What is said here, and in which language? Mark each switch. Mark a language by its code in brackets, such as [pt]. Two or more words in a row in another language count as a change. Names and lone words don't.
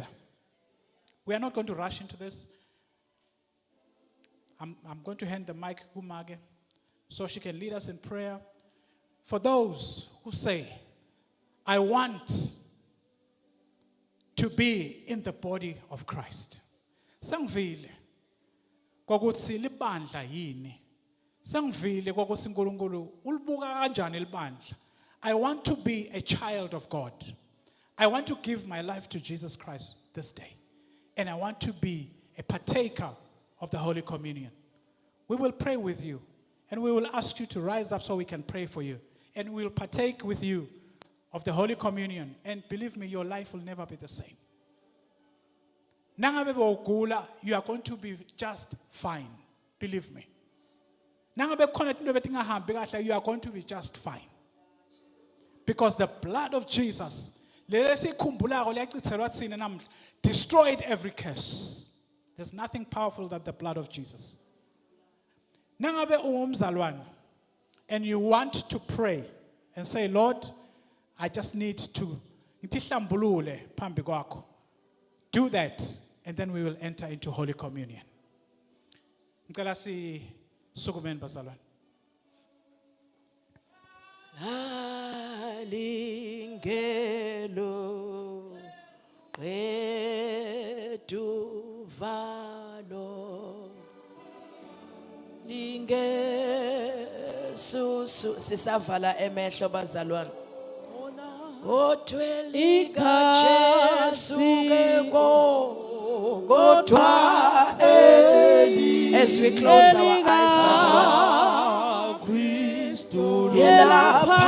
[en] We are not going to rush into this. I'm going to hand the mic to Mage so she can lead us in prayer. For those who say, I want to be in the body of Christ. [ss] Sangivile kwakuthi libandla yini. Sangivile kwakuthi uNkulunkulu ulibuka kanjani libandla. [en] I want to be a child of God. I want to give my life to Jesus Christ this day. And I want to be a partaker of the Holy Communion. We will pray with you. And we will ask you to rise up so we can pray for you. And we will partake with you of the Holy Communion. And believe me, your life will never be the same. You are going to be just fine. Believe me. [ss] Nangabe khona into betingahambi kahle, [en] you are going to be just fine. Because the blood of Jesus destroyed every curse. There's nothing powerful than the blood of Jesus. [ss] Nangabe ungumzalwane [en] and you want to pray and say, Lord, I just need to [ss] ngihlambulule phambi kwakho. [en] Do that, and then we will enter into Holy Communion. [ss] Ngicela sisukumeni bazalwane. Alingelo eduvalo lingesusu sisavala emehlo bazalwane Otwelika Jesu kodwa [en] as we close our eyes [ss] bazalwane Ela